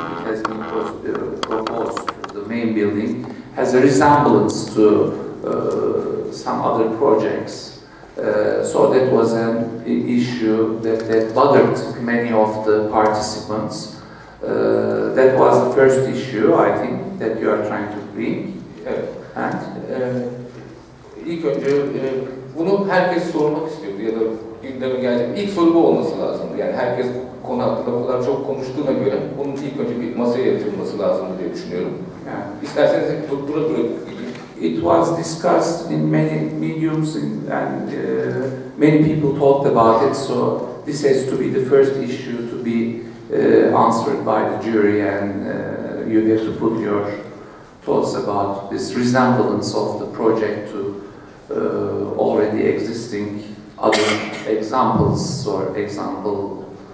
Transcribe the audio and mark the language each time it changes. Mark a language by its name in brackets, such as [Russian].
[English] was proposed, the main building, has a resemblance to some other projects. So that was an issue that bothered many of the participants. That was the first issue, I think, that you are trying to bring. And [Turkish] ilk önce bunu herkes sormak istiyordu ya da gündeme gelecek. İlk soru bu olması lazımdı. Yani herkes konu hakkında o kadar çok konuştuğuna göre bunun ilk önce bir masaya yatırılması lazımdı diye düşünüyorum. Yani isterseniz burada [English] it was discussed in many mediums and many people talked about it, so this has to be the first issue to be answered by the jury, and you have to put your thoughts about this resemblance of the project to already existing other examples or example.